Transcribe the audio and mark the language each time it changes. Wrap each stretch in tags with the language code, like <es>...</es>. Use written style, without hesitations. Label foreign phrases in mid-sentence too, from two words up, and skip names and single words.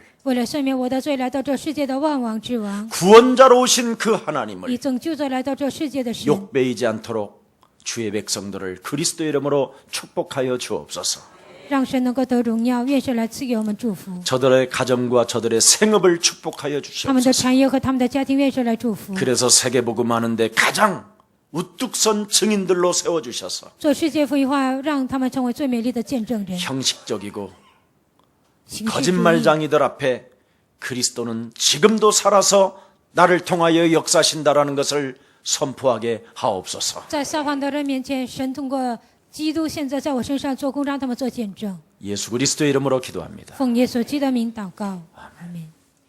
<zh>为了赦免我的罪，来到这世界的万王之王，</zh> <ko>구원자로 오신 그</ko> <zh>以</zh> <ko>하나님을</ko> <zh>拯救者来到这世界的神，</zh> <ko>욕배이지 않도록 주의 백성들을 그리스도 이름으로 축복하여 주옵소서.</ko> <zh>让神能够得荣耀。愿神来赐给我们祝福，</zh> <ko>저들의 가정과 저들의 생업을 축복하여</ko> <zh>他们的</zh> <ko>주시옵소서.</ko> <zh>产业和他们的家庭，愿神来祝福。</zh> <ko>그래서 세계복음하는데 가장 우뚝 선 증인들로 세워주셔서</ko> <zh>做世界福音化，让他们成为最美丽的见证人。</zh> <ko>형식적이고</ko> <zh>形式主义</zh> <ko>거짓말장이들 앞에 그리스도는 지금도 살아서 나를 통하여 역사하신다라는 것을 선포하게 하옵소서.</ko> <zh>在撒谎的人面前，神通过基督现在在我身上做工，让他们做见证。</zh> <ko>예수 그리스도의 이름으로 기도합니다.</ko> <zh>奉耶稣基督的名祷告，阿门。</zh>